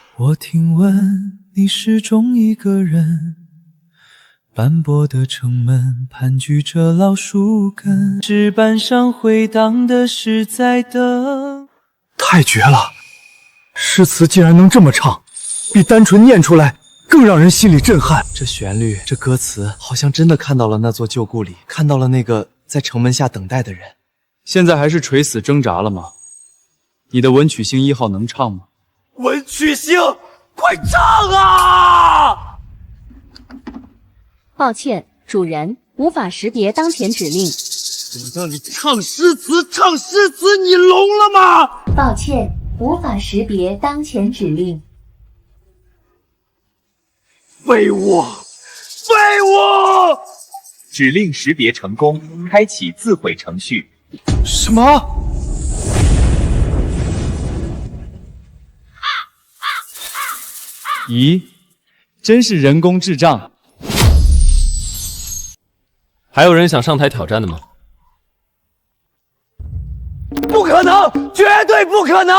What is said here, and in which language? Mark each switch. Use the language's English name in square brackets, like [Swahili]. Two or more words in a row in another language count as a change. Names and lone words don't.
[Chinese] 我聽聞你始終一個人，斑駁的城門盤踞着老樹根，紙板上回盪的是在等。太絕了！詩詞竟然能這麼唱，比單純念出來更讓人心裡震撼。這旋律，這歌詞，好像真的看到了那座舊故里，看到了那個在城門下等待的人。現在還是垂死掙扎了嗎？你的文曲星1號能唱嗎？文曲星，快唱啊！抱歉，主人，無法識別當前指令。我让你唱詩詞，你聾了嗎？抱歉，無法識別當前指令。廢物！廢物！指令識別成功，開啟自毀程序。什麼？咦，真是人工智障。还有人想上台挑戰的吗？不可能，絕對不可能！